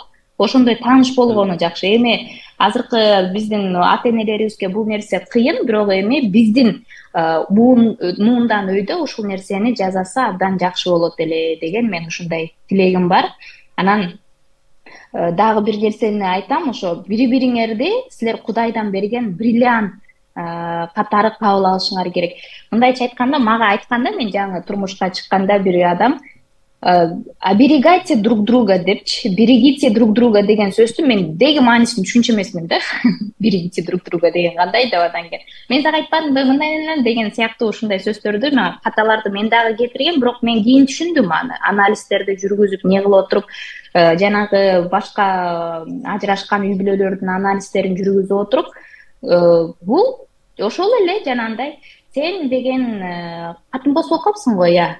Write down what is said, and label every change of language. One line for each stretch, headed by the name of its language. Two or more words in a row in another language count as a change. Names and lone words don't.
Kyrgyz: Ошондой тааныш болгону жакшы. Эми азыркы биздин ата энелерибизге бул нерсе кыйын, бирок эми биздин муундан өйдө ушул нерсени жасаса абдан жакшы болот эле деген мен ушундай тилегим бар. Анан дагы бир нерсени айтам, ошо бири-бириңерди силер Кудайдан берген бриллиант катары кабыл алышыңар керек. Мындайча айтканда, мага айтканда, мен жаңы турмушка чыкканда бир адам
Russian: оберегайте друг друга
Kyrgyz: депчи,
Russian: берегите друг друга
Kyrgyz: деген сөздү мен деги маанисин түшүнчү эмесмин да.
Russian: Берегите друг друга
Kyrgyz: деген кандай деп адан экен. Мен сага айтпадымбы мындай деген сыяктуу ушундай сөздөрдү каталарды мен дагы кетиргем, бирок мен кийин түшүндүм аны. Анализдерди жүргүзүп, не кылып отуруп, жанагы башка ажырашкан үй бүлөлөрдүн анализдерин жүргүзүп отуруп, бул ошол эле жанагындай сен деген катын бос болуп калыпсың го, я.